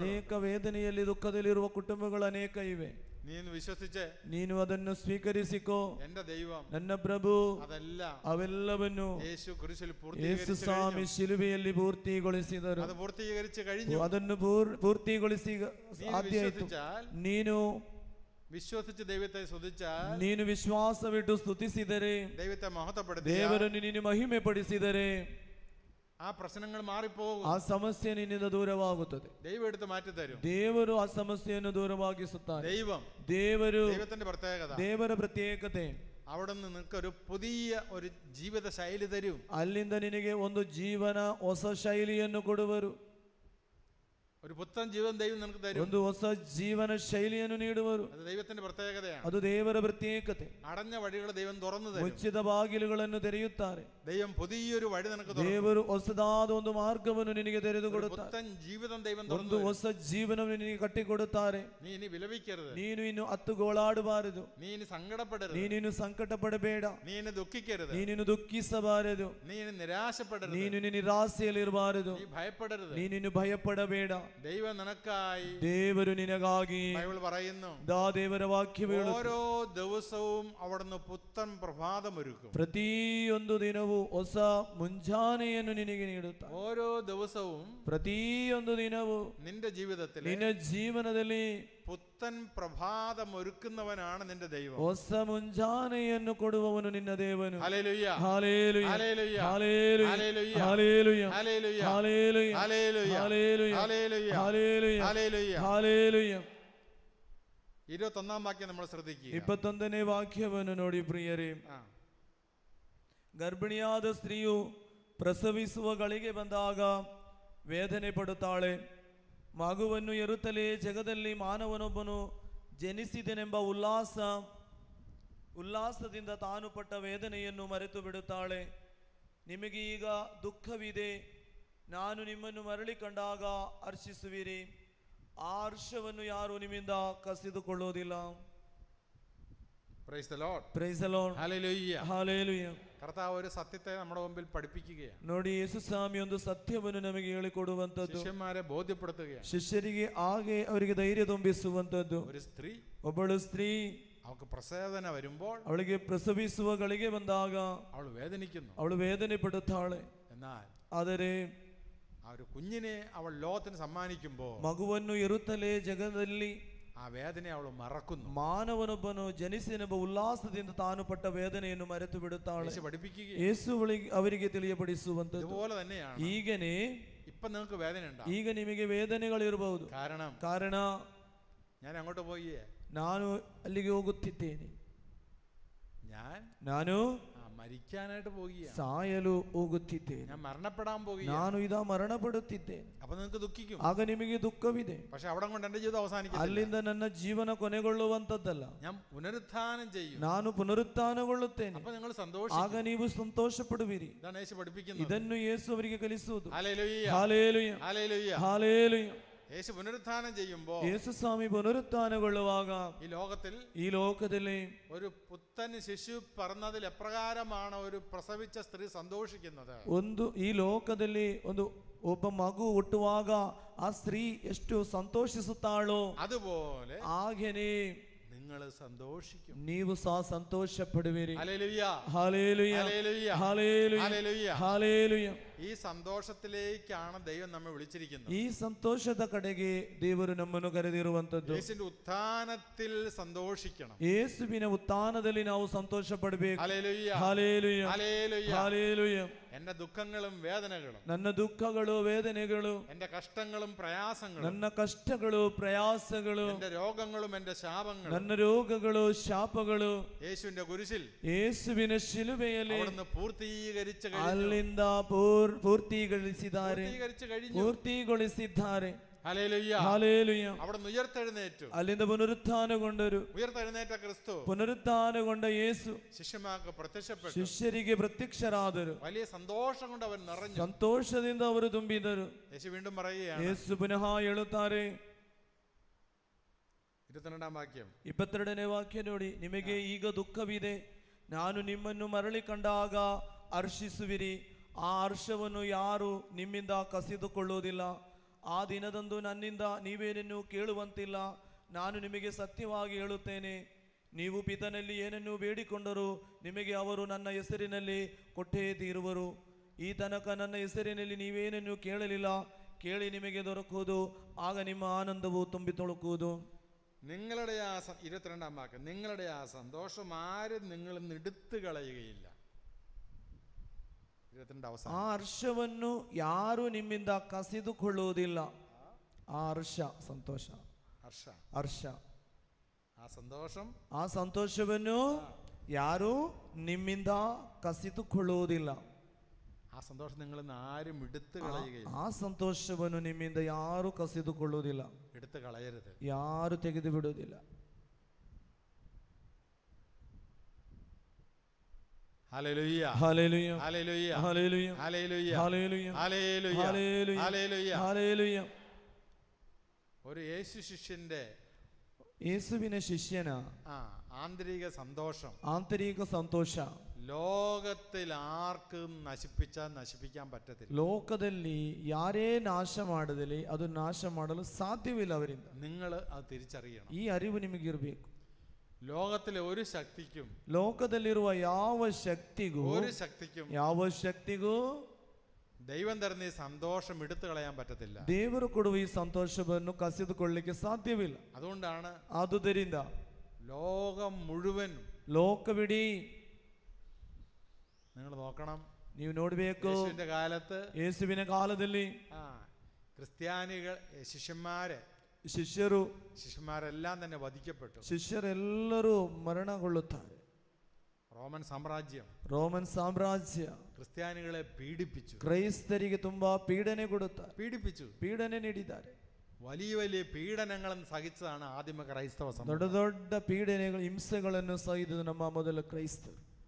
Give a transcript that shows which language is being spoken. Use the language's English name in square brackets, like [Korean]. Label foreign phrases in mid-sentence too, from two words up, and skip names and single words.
[Kannada] ಅನೇಕ ವೇದನೆಯಲ್ಲಿ ದುಃಖದಲ್ಲಿರುವ ಕುಟುಂಬಗಳು ಅನೇಕ ಇವೆ. [Malayalam] നീ വിശ്വസിച്ച് [Kannada] ನೀನು ಅದನ್ನು ಸ್ವೀಕರಿಸಿಕೋ. [Malayalam] എന്റെ ദൈവം, [Kannada] ನನ್ನ ಪ್ರಭು [Malayalam] അതെല്ലാം [Kannada] ಅವೆಲ್ಲವನ್ನು [Malayalam] യേശു കുരിശിൽ [Kannada] ಯೇಸು [Malayalam] പൂർത്തീകരിച്ചു [Kannada] ಸ್ವಾಮಿ ಶಿಲುಬೆಯಲ್ಲಿ ಪೂರ್ತಿಗೊಳಿಸಿದರು. [Malayalam] അത് പൂർത്തീകരിച്ചു കഴിഞ്ഞു. [Kannada] ಅದನ್ನು ಪೂರ್ತಿಗೊಳಿಸಿ ಸಾಧ್ಯ ಆಯಿತು. ನೀನು [Malayalam] വിശ്വസിച്ച് ദൈവത്തെ സ്തുതിച്ചാൽ, [Kannada] ನೀನು ವಿಶ್ವಾಸವಿಟ್ಟು ಸ್ತುತಿಸಿದರೆ, [Malayalam] ദൈവത്തെ മഹത്വപ്പെടുത്തി, [Kannada] ದೇವರನ್ನು ನೀನು ಮಹಿಮೆ ಪಡಿಸಿದರೆ [Malayalam] ആ പ്രശ്നങ്ങൾ മാറിപ്പോകും. [Kannada] ಆ ಸಮಸ್ಯೆ ನಿನ್ನಿಂದ ದೂರವಾಗುತ್ತದೆ. [Malayalam] ദൈവം എടുത്ത് മാറ്റി തരും. [Kannada] ದೇವರು ಆ ಸಮಸ್ಯೆಯನ್ನು ದೂರವಾಗಿಸುತ್ತಾರೆ. [Malayalam] ദൈവത്തിന്റെ പ്രത്യേകത, [Kannada] ದೇವರ ಪ್ರತ್ಯೇಕತೆ, [Malayalam] അവിടുന്ന് നിനക്കൊരു പുതിയ ഒരു ജീവിത ശൈലി തരും. [Kannada] ಅಲ್ಲಿಂದ ನಿನಗೆ ಒಂದು ಜೀವನ ಹೊಸ ಶೈಲಿಯನ್ನು ಕೊಡುವರು. [Malayalam] ഒരു പുത്തൻ ജീവൻ ദൈവം നിനക്ക് തരും. [Kannada] ಒಂದು ಹೊಸ ಜೀವನ ಶೈಲಿಯನ್ನು ನೀಡುವರು. [Malayalam] അത് ദൈവത്തിന്റെ പ്രത്യേകതയാണ്. [Kannada] ಅದು ದೇವರ ಪ್ರತ್ಯೇಕತೆ. [Malayalam] അടഞ്ഞ വഴികൾ ദൈവം തുറന്നു തരും. [Kannada] ಮುಚ್ಚಿದ ಬಾಗಿಲುಗಳನ್ನು ತೆರೆಯುತ್ತಾರೆ. [Malayalam] ദൈവം പുതിയൊരു വഴി നിനക്ക് തുറക്കും. [Kannada] ದೇವರು ಹೊಸದಾದ ಒಂದು ಮಾರ್ಗವನ್ನು ನಿನಗೆ ತೆರೆದುಕೊಡುತ್ತಾರೆ. [Malayalam] പുത്തൻ ജീവിതം ദൈവം [Kannada] ಒಂದು ಹೊಸ ಜೀವನವನ್ನು ನಿನಗೆ ಕಟ್ಟಿಕೊಡುತ್ತಾರೆ. [Malayalam] നീ ഇനി വിലപിക്കരുത്, [Kannada] ನೀನು ಇನ್ನು ಅತ್ತುಗೋಳಾಡಬಾರದು, [Malayalam] നീ ഇനി സങ്കടപ്പെടരുത്, [Kannada] ನೀನಿನ್ನು ಸಂಕಟ ಪಡಬೇಡ, [Malayalam] നീ ഇനി ദുഃഖിക്കരുത്, [Kannada] ನೀನಿನ್ನು ದುಃಖಿಸಬಾರದು, [Malayalam] നീ ഇനി നിരാശപ്പെടരുത്, [Kannada] ನೀನು ನಿರಾಸೆಯಲ್ಲಿರಬಾರದು, [Malayalam] നീ ഭയപ്പെടരുത്. [Kannada] ನೀನಿನ್ನು ಭಯಪಡಬೇಡ. [Malayalam] ദൈവം നിനക്കായി, [Kannada] ದೇವರು ನಿನಗಾಗಿ, [Malayalam] ബൈബിൾ പറയുന്നു, [Kannada] ದೇವರ ವಾಕ್ಯ ಹೇಳುತ್ತದೆ, [Malayalam] ഓരോ ദിവസവും അവിടുന്ന് പുത്തൻ പ്രഭാതമൊരുക്കും. [Kannada] ಪ್ರತಿಯೊಂದು ದಿನವೂ ಹೊಸ ಮುಂಜಾನೆಯನ್ನು ನಿನಗೆ ನೀಡುತ್ತಾರೆ. [Malayalam] ഓരോ ദിവസവും, [Kannada] ಪ್ರತಿಯೊಂದು ದಿನವೂ [Malayalam] നിന്റെ ജീവിതത്തിൽ, [Kannada] ನಿನ್ನ ಜೀವನದಲ್ಲಿ [Malayalam] പുത്തൻ പ്രഭാതമൊരുക്കുന്നവനാണ് നിന്റെ ദൈവം. [Kannada] ಹೊಸ ಮುಂಜಾನೆಯನ್ನು ಕೊಡುವವನು ನಿನ್ನ ದೇವನು. [Malayalam] ഹല്ലേലൂയ, ഹല്ലേലൂയ, ഹല്ലേലൂയ, ഹല്ലേലൂയ, ഹല്ലേലൂയ, ഹല്ലേലൂയ, ഹല്ലേലൂയ, ഹല്ലേലൂയ, ഹല്ലേലൂയ, ഹല്ലേലൂയ, ഹല്ലേലൂയ, ഹല്ലേലൂയ, ഹല്ലേലൂയ, ഹല്ലേലൂയ. 21 വാക്യം നമ്മൾ ശ്രദ്ധിക്കുക. [Kannada] 21ನೇ ವಾಕ್ಯವನ್ನು ನೋಡಿ ಪ್ರಿಯರೇ. ಗರ್ಭಿಣಿಯಾದ ಸ್ತ್ರೀಯು ಪ್ರಸವಿಸುವ ಗಳಿಗೆ ಬಂದಾಗ ವೇದನೆ ಪಡುತ್ತಾಳೆ. ಮಗುವನ್ನು ಹೆರುತ್ತಲೇ ಜಗದಲ್ಲಿ ಮಾನವನೊಬ್ಬನು ಜನಿಸಿದನೆಂಬ ಉಲ್ಲಾಸದಿಂದ ತಾನು ಪಟ್ಟ ವೇದನೆಯನ್ನು ಮರೆತು ಬಿಡುತ್ತಾಳೆ. ನಿಮಗೆ ಈಗ ದುಃಖವಿದೆ, ನಾನು ನಿಮ್ಮನ್ನು ಮರಳಿ ಕಂಡಾಗ ಹರ್ಷಿಸುವಿರಿ. ಆ ಹರ್ಷವನ್ನು ಯಾರು ನಿಮ್ಮಿಂದ ಕಸಿದುಕೊಳ್ಳುವುದಿಲ್ಲ. [English] Praise the Lord. Praise the Lord. Hallelujah. Hallelujah. [Malayalam] കർത്താവ് ഒരു സത്യത്തെ നമ്മുടെ മുമ്പിൽ പഠിപ്പിക്കുകയാണ്. [Kannada] ನೋಡಿ, ಯೇಸು ಸ್ವಾಮಿ ಒಂದು ಸತ್ಯವನ್ನು ನಮಗೆ ಹೇಳಿಕೊಡುವಂತದ್ದು, [Malayalam] ശിഷ്യന്മാരെ ബോധ്യപ്പെടുത്തുകയാണ്. [Kannada] ಶಿಷ್ಯರಿಗೆ ಹಾಗೆ ಅವರಿಗೆ ಧೈರ್ಯ ತುಂಬಿಸುವಂತದ್ದು. [Malayalam] ഒരു സ്ത്രീ, [Kannada] ಒಬ್ಬಳು ಸ್ತ್ರೀ, [Malayalam] അവൾക്ക് പ്രസവേദന വരുമ്പോൾ [Kannada] ಅವಳಿಗೆ ಪ್ರಸವಿಸುವ ಗಳಿಗೆ ಬಂದಾಗ [Malayalam] അവൾ വേദനിക്കുന്നു. [Kannada] ಅವಳು ವೇದನೆ ಪಡುತ್ತಾಳೆ. [Malayalam] എന്നാൽ [Kannada] ಆದರೆ [Malayalam] ആ ഒരു കുഞ്ഞിനെ അവൾ ലോകത്തിന് സമ്മാനിക്കുമ്പോൾ [Kannada] ಮಗುವನ್ನು ಹೆರುತ್ತಲೇ ಜಗದಲ್ಲಿ [Malayalam] ആ വേദനയെ അവൾ മറക്കുന്നു. [Kannada] ಮಾನವನೊಬ್ಬನು ಜನಿಸಿನೆಂಬ ಉಲ್ಲಾಸದಿಂದ ತಾನು ಪಟ್ಟ ವೇದನೆಯನ್ನು ಮರೆತು ಬಿಡುತ್ತಾಳೆ. ಯೇಸು ಅವರಿಗೆ ತಿಳಿಯಪಡಿಸುವಂತದ್ದು [Malayalam] ഇതുപോലെ തന്നെയാണ്. [Kannada] ಈಗನೇ [Malayalam] ഇപ്പൊ നിങ്ങൾക്ക് വേദന ഉണ്ടാവും. [Kannada] ಈಗ ನಿಮಗೆ ವೇದನೆಗಳಿರಬಹುದು. ಕಾರಣ [Malayalam] ഞാൻ അങ്ങോട്ട് പോയി, [Kannada] ನಾನು ಅಲ್ಲಿಗೆ ಹೋಗುತ್ತಿದ್ದೇನೆ, ನಾನು [Malayalam] മരിക്കാനായിട്ട് പോകുകയാണ്, [Kannada] ಸಾಯಲು ಹೋಗುತ್ತಿದ್ದೇನೆ, [Malayalam] ഞാൻ മരണപ്പെടാൻ പോകുകയാണ്, [Kannada] ನಾನು ಇತಾ ಮರಣಪ್ಪೆಡುತ್ತಿದ್ದೇನೆ. [Malayalam] അപ്പൊ നിങ്ങൾക്ക് ദുഃഖിക്കും. [Kannada] ಆಗ ನಿಮಗೆ ದುಃಖವಿದೆ. [Malayalam] പക്ഷെ അവിടെ കൊണ്ട് എന്റെ ജീവിതം അവസാനിക്കും. [Kannada] ಅಲ್ಲಿಂದ ನನ್ನ ಜೀವನ ಕೊನೆಗೊಳ್ಳುವಂತದ್ದಲ್ಲ, [Malayalam] ഞാൻ പുനരുത്ഥാനം ചെയ്യും, [Kannada] ನಾನು ಪುನರುತ್ಥಾನಗೊಳ್ಳುತ್ತೇನೆ. [Malayalam] അപ്പൊ നിങ്ങൾ സന്തോഷിക്കും. [Kannada] ಆಗ ನೀವು ಸಂತೋಷ ಪಡುವಿರಿ. [Malayalam] ഇതാണ് യേശു പഠിപ്പിക്കുന്നത്. [Kannada] ಇದನ್ನು ಯೇಸು ಅವರಿಗೆ ಕಲಿಸುವುದು. [Malayalam] ഹല്ലേലൂയ, ഹല്ലേലൂയ, ഹല്ലേലൂയ, ഹല്ലേലൂയ. യേശു പുനരുത്ഥാനം ചെയ്യുമ്പോൾ, [Kannada] ಯೇಸು ಸ್ವಾಮಿ ಪುನರುತ್ಥಾನಗೊಳ್ಳುವಾಗ [Malayalam] ഈ ലോകത്തിൽ ഒരു പുത്തൻ ശിശു പിറന്നതിൽ എപ്രകാരമാണ് ഒരു പ്രസവിച്ച സ്ത്രീ സന്തോഷിക്കുന്നത്? [Kannada] ಈ ಲೋಕದಲ್ಲಿ ಒಬ್ಬ ಮಗು ಹುಟ್ಟುವಾಗ ಆ ಸ್ತ್ರೀ ಎಷ್ಟು ಸಂತೋಷಿಸುತ್ತಾಳೋ [Malayalam] അതുപോലെ [Kannada] ಹಾಗೇನೇ [Malayalam] നിങ്ങൾ സന്തോഷിക്കും, [Kannada] ನೀವು ಸಹ ಸಂತೋಷ ಪಡುವಿರಿ. [Malayalam] ഹല്ലേലൂയ, ഹല്ലേലൂയ, ഹല്ലേലൂയ, ഹല്ലേലൂയ, ഹല്ലേലൂയ, ഹല്ലേലൂയ. ഈ സന്തോഷത്തിലേക്കാണ് ദൈവം നമ്മെ വിളിച്ചിരിക്കുന്നത്. [Kannada] ಈ ಸಂತೋಷದ ಕಡೆಗೆ ದೇವರು ನಮ್ಮನ್ನು ಕರೆದಿರುವಂತದ್ದು. [Malayalam] യേശുവിന്റെ ഉത്ഥാനത്തിൽ സന്തോഷിക്കണം. [Kannada] ಯೇಸುವಿನ ಉತ್ಥಾನದಲ್ಲಿ ನಾವು ಸಂತೋಷ ಪಡಬೇಕು. [Malayalam] ഹല്ലേലൂയ, ഹല്ലേലൂയ, ഹല്ലേലൂയ, ഹല്ലേലൂയ. എന്റെ ദുഃഖങ്ങളും വേദനകളും, [Kannada] ನನ್ನ ದುಃಖಗಳು ವೇದನೆಗಳು, [Malayalam] എന്റെ കഷ്ടങ്ങളും പ്രയാസങ്ങളും, [Kannada] ನನ್ನ ಕಷ್ಟಗಳು ಪ್ರಯಾಸಗಳು, [Malayalam] എന്റെ രോഗങ്ങളും എന്റെ ശാപങ്ങളും, [Kannada] ನನ್ನ ರೋಗಗಳು ಶಾಪಗಳು [Malayalam] യേശുവിന്റെ കുരിശിൽ, [Kannada] ಯೇಸುವಿನ ಶಿಲುಬೆಯಲ್ಲಿ [Malayalam] അവിടുന്ന് പൂർത്തീകരിച്ചു [Kannada] ಅಲ್ಲಿಂದ ಪೂರ್ತಿಗೊಳಿಸಿದ್ದಾರೆ. [Malayalam] ഹല്ലേലൂയ, ഹല്ലേലൂയ. അവിടുന്ന് ഉയർത്തെഴുന്നേറ്റു. [Kannada] ಅಲ್ಲಿಂದ ಪುನರುತ್ಥಾನಗೊಂಡರು. [Malayalam] ഉയർത്തെഴുന്നേറ്റ ക്രിസ്തു, [Kannada] ಪುನರುತ್ಥಾನಗೊಂಡ ಯೇಸು [Malayalam] ശിഷ്യന്മാർക്ക് പ്രത്യക്ഷപ്പെട്ടു. [Kannada] ಶಿಷ್ಯರಿಗೆ ಪ್ರತ್ಯಕ್ಷರಾದರು. [Malayalam] വലിയ സന്തോഷം കൊണ്ട് അവൻ നിറഞ്ഞു. [Kannada] ಸಂತೋಷದಿಂದ ಅವರು ತುಂಬಿದರು. [Malayalam] യേശു വീണ്ടും പറയുകയാണ്, [Kannada] ಯೇಸು ಪುನಃ ಹೇಳುತ್ತಾರೆ, [Malayalam] 22ാം വാക്യം, [Kannada] 22ನೇ ವಾಕ್ಯ ನೋಡಿ. ನಿಮಗೆ ಈಗ ದುಃಖವಿದೆ, ನಾನು ನಿಮ್ಮನ್ನು ಮರಳಿ ಕಂಡಾಗ ಹರ್ಷಿಸುವಿರಿ. ಆ ಹರ್ಷವನ್ನು ಯಾರು ನಿಮ್ಮಿಂದ ಕಸಿದುಕೊಳ್ಳುವುದಿಲ್ಲ. ಆ ದಿನದಂದು ನನ್ನಿಂದ ನೀವೇನನ್ನು ಕೇಳುವಂತಿಲ್ಲ. ನಾನು ನಿಮಗೆ ಸತ್ಯವಾಗಿ ಹೇಳುತ್ತೇನೆ, ನೀವು ಪಿತನಲ್ಲಿ ಏನನ್ನು ಬೇಡಿಕೊಂಡರೂ ನಿಮಗೆ ಅವರು ನನ್ನ ಹೆಸರಿನಲ್ಲಿ ಕೊಟ್ಟೇ ತೀರುವರು. ಈ ತನಕ ನನ್ನ ಹೆಸರಿನಲ್ಲಿ ನೀವೇನನ್ನು ಕೇಳಲಿಲ್ಲ, ಕೇಳಿ ನಿಮಗೆ ದೊರಕುವುದು. ಆಗ ನಿಮ್ಮ ಆನಂದವು ತುಂಬಿ ತೊಳಕುವುದು. [Malayalam] നിങ്ങളുടെ ആ 22ാം വാക്യം, നിങ്ങളുടെ ആ സന്തോഷം ആരും നിങ്ങളിൽ നിന്ന് എടുത്തു കളയുകയില്ല. [Kannada] ಆ ಹರ್ಷವನ್ನು ಯಾರು ನಿಮ್ಮಿಂದ ಕಸಿದುಕೊಳ್ಳುವುದಿಲ್ಲ. ಆ ಹರ್ಷ, ಸಂತೋಷ, ಹರ್ಷ, ಆ ಸಂತೋಷವನ್ನು ಯಾರು ನಿಮ್ಮಿಂದ ಕಸಿದುಕೊಳ್ಳುವುದಿಲ್ಲ. [Malayalam] ആ സന്തോഷം നിങ്ങളിൽ നിന്ന് ആരും എടുത്തു കളയുകയില്ല. [Kannada] ಆ ಸಂತೋಷವನ್ನು ನಿಮ್ಮಿಂದ ಯಾರು ಕಸಿದುಕೊಳ್ಳುವುದಿಲ್ಲ, [Malayalam] എടുത്തു കളയരുത്, [Kannada] ಯಾರು ತೆಗೆದು ಬಿಡುವುದಿಲ್ಲ. [Malayalam] ഹല്ലേലൂയ, ഹല്ലേലൂയ, ഹല്ലേലൂയ, ഹല്ലേലൂയ, ഹല്ലേലൂയ, ഹല്ലേലൂയ, ഹല്ലേലൂയ, ഹല്ലേലൂയ, ഹല്ലേലൂയ. ഒരു യേശു ശിഷ്യന്റെ, [Kannada] ಯೇಸುವಿನ ಶಿಷ್ಯನ [Malayalam] ആന്തരിക സന്തോഷം, [Kannada] ಆಂತರಿಕ ಸಂತೋಷ [Malayalam] ലോകത്തിൽ ആർക്കും നശിപ്പിക്കാൻ പറ്റത്തില്ല. [Kannada] ಲೋಕದಲ್ಲಿ ಯಾರೇ ನಾಶ ಮಾಡದಲ್ಲಿ ಅದು ನಾಶ ಮಾಡಲು ಸಾಧ್ಯವಿಲ್ಲ ಅವರಿಂದ. [Malayalam] നിങ്ങൾ അത് തിരിച്ചറിയണം. [Kannada] ಈ ಅರಿವು ನಿಮಗಿರಬೇಕು. [Malayalam] ലോകത്തിലെ ഒരു ശക്തിക്കും, [Kannada] ಲೋಕದಲ್ಲಿರುವ ಯಾವ ಶಕ್ತಿಗೂ [Malayalam] ദൈവം തരുന്ന ഈ സന്തോഷം എടുത്തു കളയാൻ പറ്റത്തില്ല. [Kannada] ದೇವರು ಕೊಡುವ ಈ ಸಂತೋಷವನ್ನು ಕಸಿದುಕೊಳ್ಳಲಿಕ್ಕೆ ಸಾಧ್ಯವಿಲ್ಲ. ಆದುದರಿಂದ [Malayalam] ലോകം മുഴുവൻ, [Kannada] ಲೋಕವಿಡೀ [Malayalam] നിങ്ങൾ നോക്കണം, [Kannada] ನೀವು ನೋಡಬೇಕು. [Malayalam] യേശുവിന്റെ കാലത്ത്, [Kannada] ಯೇಸುವಿನ ಕಾಲದಲ್ಲಿ [Malayalam] ക്രിസ്ത്യാനികൾ, ശിഷ്യന്മാരെ ശിഷ്യന്മാരെല്ലാം തന്നെ വധിക്കപ്പെട്ടു. [Kannada] ಶಿಷ್ಯರೆಲ್ಲರೂ ಮರಣಗೊಳ್ಳುತ್ತಾರೆ. [Malayalam] റോമൻ സാമ്രാജ്യ ಕ್ರಿಸ್ತ್ಯಾನಿಗಳെ പീഡിപ്പിച്ചു. [Kannada] ಕ್ರೈಸ್ತರಿಗೆ ತುಂಬಾ ಪೀಡನೆ ಕೊಡುತ್ತಾರೆ, പീഡನೆ ನೀಡಿದ್ದಾರೆ. [Malayalam] വലിയ വലിയ പീഡനങ്ങളും സഹിച്ചതാണ് ആദിമ ക്രൈസ്തവ സമൂഹം. [Kannada] ದೊಡ್ಡ ದೊಡ್ಡ ಪೀಡನೆಗಳು, ಹಿಂಸೆಗಳನ್ನು ಸಹಿಸಿದ ನಮ್ಮ ಮೊದಲ ಕ್ರೈಸ್ತರು.